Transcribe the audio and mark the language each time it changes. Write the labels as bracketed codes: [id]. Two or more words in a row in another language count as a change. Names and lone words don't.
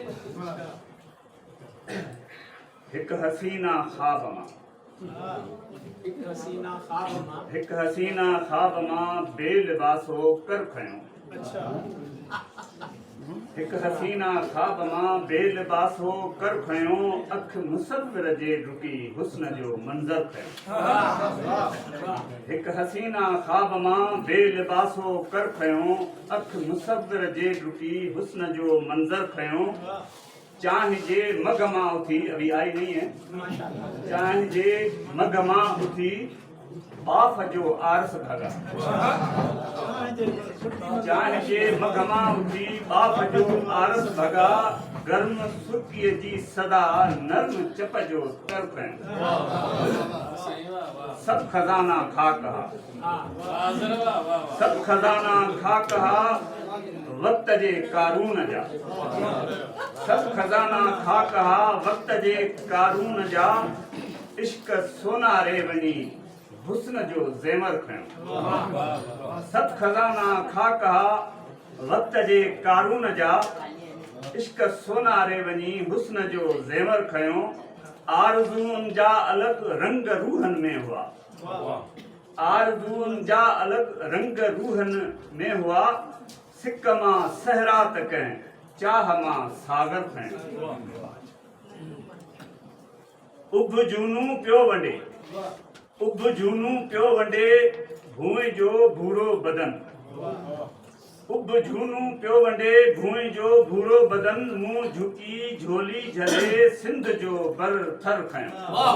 [sd] हिकु हसीना ख़्वाब मां, हिकु हसीना ख़्वाब मां बेलिबासो कर खयो, हिकु हसीना ख़्वाब मां बेलिबासो कर खयो, अख मुसव्विर जे डुकी हुस्न जो मंज़र खयो। हिकु हसीना ख़्वाब मां बेलिबासो कर खयो, अख मुसव्विर जे डुकी हुस्न जो मंज़र खयो। चाह जे मग मां उथी, [hi] अभी आई नहीं है, [sd] चाह जे मग मां उथी बाफ जो आरस भगा, चाह जे मग मां उथी बाफ जो आरस भगा, गर्म सुर्कीअ जी सदा नर्म चप जो तर खयो। सब खजाना खा कहा, सब खजाना खा कहा, वक्त जे कारून जा, सब खजाना खा कहा, वक्त जे कारून जा, इश्क सोना रे वनी हुस्न जो ज़ेवर खयो। सब खजाना खा कहा, वक्त जे कारून जा, इश्क सोना रे वनी हुस्न जो ज़ेवर खयो। आरज़ून जा अलग रंग रूहन में हुआ, आरज़ून जा अलग रंग रूहन में हुआ, सिक मां सहरा तक चाह मां सागर खयो। उभ जूनू पियो वंडे, उभ जूनू पियो वंडे, भूए जो भूरो बदन, उभ जूनू पियो वंडे, भूए जो भूरो बदन, मुंह झुकी झोली झले सिंध जो बर थर खयो।